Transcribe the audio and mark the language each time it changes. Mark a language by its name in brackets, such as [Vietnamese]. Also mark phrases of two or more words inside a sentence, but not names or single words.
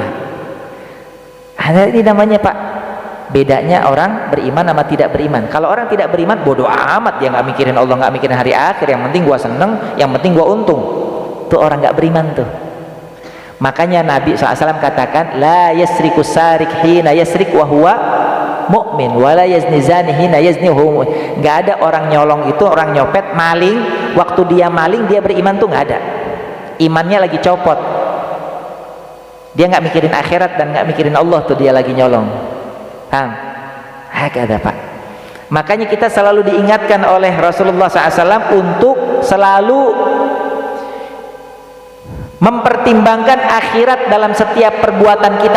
[Indonesian] Ada ini namanya Pak, bedanya orang beriman sama tidak beriman. Kalau orang tidak beriman, bodoh amat, dia nggak mikirin Allah, nggak mikirin hari akhir, yang penting gua seneng, yang penting gua untung. Itu orang nggak beriman tuh. Makanya Nabi SAW katakan, [Arabic] لا يسرق السارق حين يسرق وهو مؤمن ولا يزني الزاني حين يزني وهو مؤمن, wa la yazni zani hina yazni wa huwa mu'min. [Indonesian] Nggak ada orang nyolong itu, orang nyopet, maling, waktu dia maling dia beriman tuh nggak ada. Imannya lagi copot, dia nggak mikirin akhirat dan nggak mikirin Allah tuh dia lagi nyolong. Paham? Hakada Pak. Makanya kita selalu diingatkan oleh Rasulullah SAW untuk selalu mempertimbangkan akhirat dalam setiap perbuatan kita.